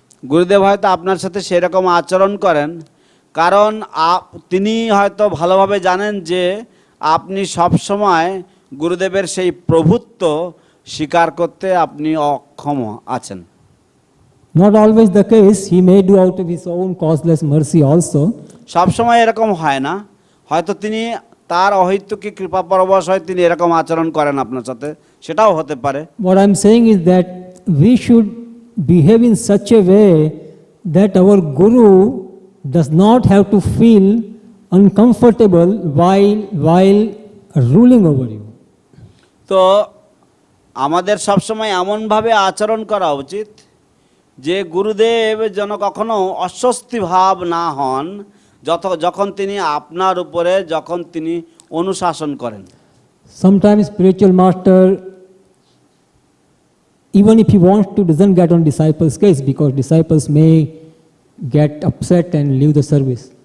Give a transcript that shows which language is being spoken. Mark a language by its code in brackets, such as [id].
[bn] গুরুদেব হয়তো আপনার সাথে সেরকম আচরণ করেন কারণ তিনি হয়তো ভালোভাবে জানেন যে আপনি সব সময় গুরুদেবের সেই প্রভুত্ব স্বীকার করতে আপনি অক্ষম আছেন। [en] Not always the case, he may do out of his own causeless mercy also. [bn] সব সময় এরকম হয় না, হয়তো তিনি তার অহৈতুকী কৃপা পরবশ হয় তিনি এরকম আচরণ করেন আপনার সাথে, সেটাও হতে পারে। [en] What I'm saying is that we should behave in such a way that our Guru does not have to feel uncomfortable while ruling over you. [bn] তো আমাদের সবসময় এমনভাবে আচরণ করা উচিত যে গুরুদেব যেন কখনো অস্বস্তি ভাব না হন যখন তিনি আপনার উপরে অনুশাসন করেন। [en] Sometimes spiritual master, even if he wants to, doesn't get on disciples' case because disciples may get upset and leave the service.